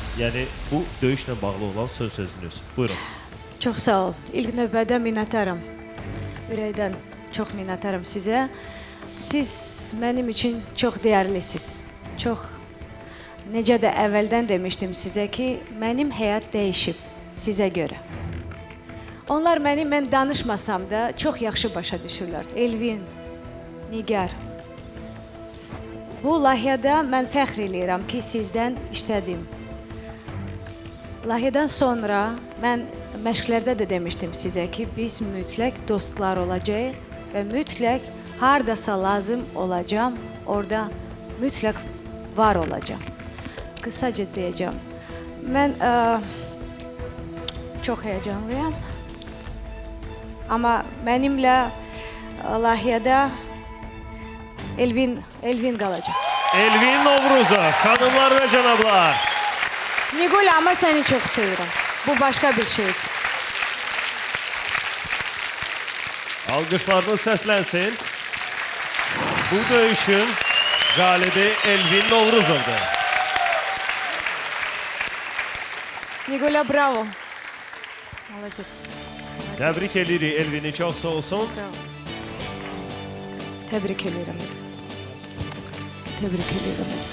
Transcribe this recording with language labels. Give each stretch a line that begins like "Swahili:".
Azerbaijani: Yani bu döyüşle bağlı olan söz sözünüz. Buyurun. Çox sağ ol. İlk növbədə minnətdaram. Ürəkdən çox minnətdaram sizə. Siz mənim üçün çox dəyərlisiniz. Çox, necə də əvvəldən demişdim sizə ki, mənim həyat dəyişib sizə görə. Onlar mən danışmasam da çox yaxşı başa düşürlər. Elvin, Nigar. Bu layihədə mən fəxr eləyirəm ki, sizdən işlədim. Layihədən sonra mən məşqlərdə də demişdim sizə ki, biz mütləq dostlar olacağıq və mütləq hardasa lazım olacağım, orada mütləq var olacağım. Qısaca deyəcəm. Mən çox həyəcanlıyam. Amma mənimlə layihədə Elvin qalacaq. Elvin Novruzov, hanımlar ve canablar.
Turkish: Nigul, ama seni çok seviyorum. Bu başka bir şey.
Azerbaijani: Alkışlarınız səslənsin. Bu döyüşün galibi Elvin Novruzov'dur. Nigula, bravo.
Russian: Молодец.
Azerbaijani: Təbrik edirik Elvin'i, çox sağ olsun.
Turkish: Bravo. Tebrik ederim. Tebrik ederim.